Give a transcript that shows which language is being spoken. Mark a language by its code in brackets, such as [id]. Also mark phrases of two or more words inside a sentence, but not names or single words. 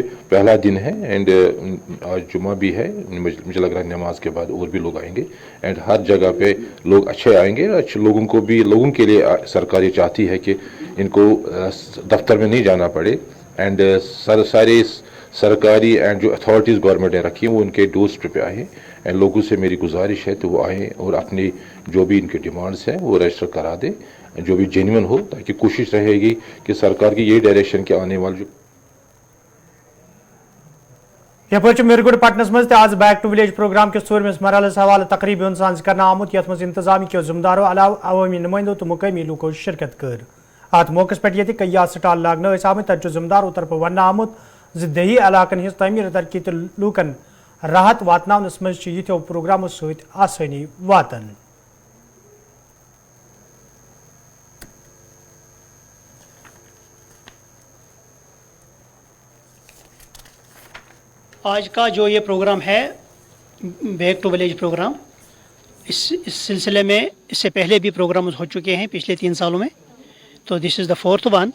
[hi] पहला दिन है एंड आज जुमा भी है, मुझे लग रहा है नमाज के बाद और भी लोग आएंगे एंड हर जगह पे लोग अच्छे आएंगे, अच्छे लोगों को भी लोगों के लिए सरकार ये चाहती है कि इनको दफ्तर में नहीं जाना पड़े एंड सारे सरकारी एंड जो अथॉरिटीज़ गवर्नमेंट ने रखी हैं वो उनके [en] door step [hi] पे आए एंड लोगों से मेरी गुजारिश है तो वो आएँ और अपनी जो भी इनके डिमांड्स हैं वो रजिस्टर करा दें जो भी जेन्युइन हो, ताकि कोशिश रहेगी कि सरकार की ये डायरेक्शन के आने वाले जो [ks] यह मीरगुड पटनस मज आज बैक टू विलेज प्रोग्राम के सूरमिस मरहलस हवाले तकरीब कर आमुत यथ मज इंतजामी के जिम्मेदारों अलाव अवामी नुमाइंदों तो मुकामी लूको शिरकत कर अत मौके पे कई स्टाल लागन आमत तथ जिम्मेदारों तरफ वन आमुत दही इलाकन हिज तमीर तरक्की तो लूकन राहत वातनावनस मज यथो प्रोग्रामों सहित आसानी वातन। [hi] आज का जो ये प्रोग्राम है बैक टू विलेज प्रोग्राम, इस सिलसिले में इससे पहले भी प्रोग्राम हो चुके हैं पिछले 3 सालों में, तो [en] this is the 4th one.